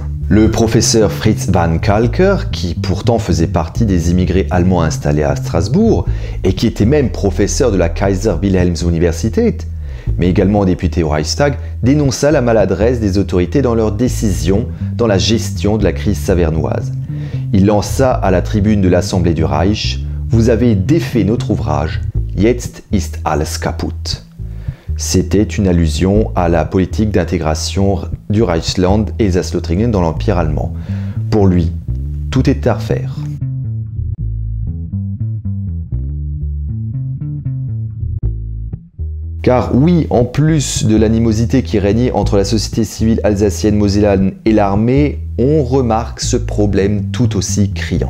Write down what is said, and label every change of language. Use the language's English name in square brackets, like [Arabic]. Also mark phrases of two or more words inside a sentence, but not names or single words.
[French] Le professeur Fritz van Kalker, qui pourtant faisait partie des immigrés allemands installés à Strasbourg, et qui était même professeur de la Kaiser Wilhelms Universität, mais également député au Reichstag, dénonça la maladresse des autorités dans leurs décisions dans la gestion de la crise savernoise. Il lança à la tribune de l'Assemblée du Reich « Vous avez défait notre ouvrage, [German] jetzt ist alles kaputt ». [French] C'était une allusion à la politique d'intégration du Reichsland et Elsass-Lothringen dans l'Empire allemand. Pour lui, tout était à refaire. Car oui, en plus de l'animosité qui régnait entre la société civile alsacienne mosellane et l'armée, on remarque ce problème tout aussi criant.